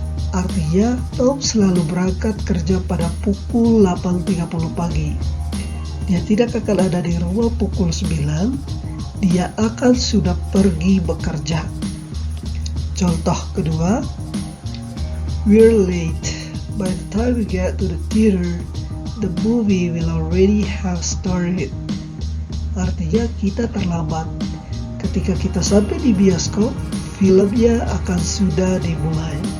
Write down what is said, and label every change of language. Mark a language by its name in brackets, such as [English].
[Indonesian] Artinya, Tom selalu berangkat kerja pada pukul 8.30 pagi. Dia tidak akan ada di rumah pukul 9. Dia akan sudah pergi bekerja. Contoh kedua, [English] we're late. By the time we get to the theater, the movie will already have started. [Indonesian] Artinya kita terlambat. Ketika kita sampai di bioskop, filmnya akan sudah dimulai.